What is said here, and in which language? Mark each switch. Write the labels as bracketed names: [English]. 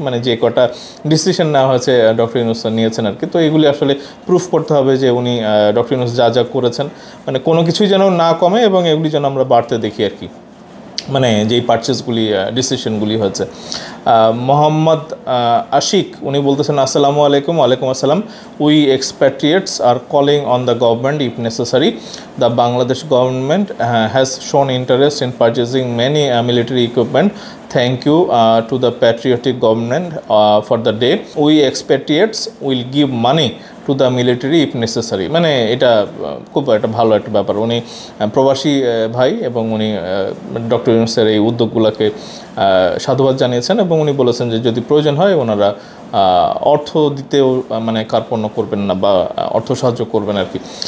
[Bangla] মানে যে কটা ডিসিশন নেওয়া হয়েছে ডক্টর ইউনূস নিয়েছেন আর কি, তো এগুলি আসলে প্রুফ করতে হবে যে উনি ডক্টর ইউনূস যা যা করেছেন মানে কোনো কিছুই যেন না কমে, এবং এগুলি যেন আমরা বাড়তে দেখি আর কি, মানে যেই পারচেসগুলি ডিসিশনগুলি হয়েছে। মোহাম্মদ আশিক উনি বলতেছেন আসসালামু আলাইকুম। ওয়ালাইকুম আসসালাম। [English] We expatriates are calling on the government if necessary. The Bangladesh government has shown interest in purchasing many military equipment. Thank you to the patriotic government for the day. We expatriates will give money to the military if necessary. [Bangla] মানে এটা খুব একটা ভালো একটা ব্যাপার। উনি প্রবাসী ভাই, এবং উনি ডক্টর ইউনূসের এই উদ্যোগগুলোকে সাধুবাদ জানিয়েছেন, এবং উনি বলেছেন যে যদি প্রয়োজন হয় ওনারা অর্থ দিতেও মানে কার্পণ্য করবেন না, বা অর্থ সাহায্য করবেন আর কি।